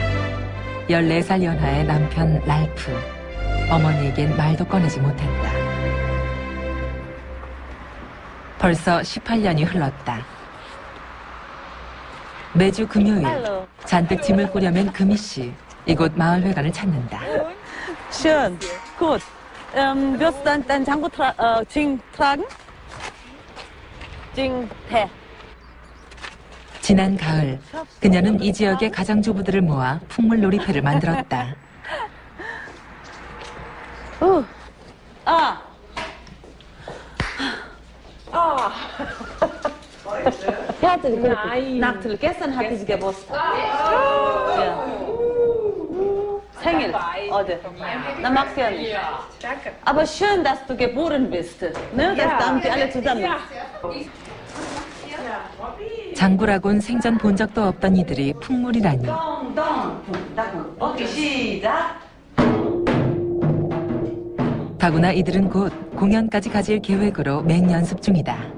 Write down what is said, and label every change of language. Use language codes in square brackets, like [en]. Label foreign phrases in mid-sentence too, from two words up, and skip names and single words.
[ko] 14살 연하의 남편 랄프. 어머니에겐 말도 꺼내지 못했다. 벌써 18년이 흘렀다. 매주 금요일 잔뜩 짐을 꾸려맨 금희 씨. 이곳 마을회관을 찾는다. [de] Schön, gut. Wirst du dein Django tragen? [ko] 징태. 지난 가을 그녀는 이 지역의 가장주부들을 모아 풍물 놀이패를 만들었다. [de] Herzlichen Glückwunsch. Gestern hatte sie Geburtstag. Ja. [ko] 생일. 어제. [de] Na magst du ja nicht. Aber schön, dass du geboren bist. Ne? Das haben wir alle zusammen. [ko] 장구라곤 생전 본 적도 없던 이들이 풍물이라니. 오케이, 시작. 더구나 이들은 곧 공연까지 가질 계획으로 맹연습 중이다.